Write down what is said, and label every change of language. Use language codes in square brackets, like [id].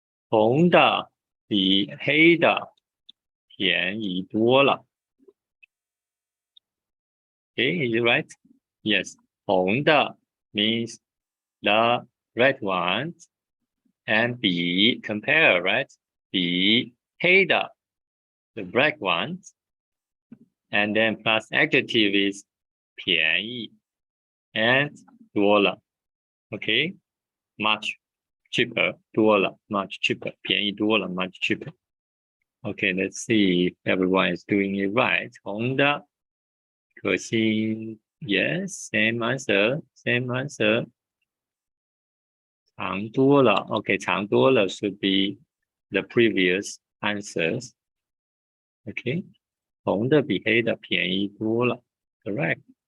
[zh] 红的比黑的便宜多了 Okay, is it right? [en] Yes. 红的 means the red ones and 比 compare, right? 比黑的 the black ones and then plus adjective is 便宜 and 多了 Okay, much cheaper 多了 much cheaper 便宜多了 much cheaper. Okay, let's see if everyone is doing it right. 红的可心 Yes, same answer. 长多了 Okay, 长多了 should be the previous answers. [zh] Okay, 红的比黑的便宜多了 Correct.